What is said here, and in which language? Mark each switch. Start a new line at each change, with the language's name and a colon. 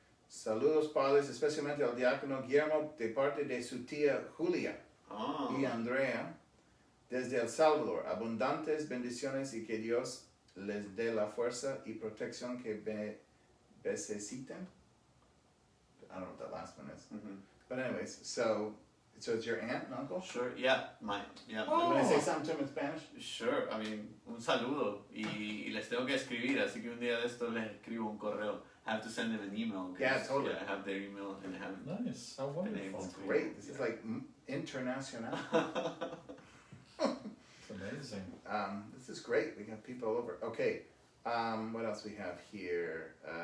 Spanish: Saludos, padres, especialmente al diácono Guillermo de parte de su tía Julia y Andrea desde El Salvador. Abundantes bendiciones y que Dios les dé la fuerza y protección que necesiten.
English: I don't know what that last one is. Mm-hmm. But anyways, so it's your aunt and uncle? Sure, yeah. Oh. Can I say something to him in Spanish? Sure, I mean,
Spanish: un saludo y les tengo que escribir, así que un día de esto les escribo un correo.
English: I have to send them an email. Yeah, totally. Yeah, I have their email and I have Nice, how wonderful. That's great. This is like international. It's amazing. This is great. We got people all over. Okay. What else we have here?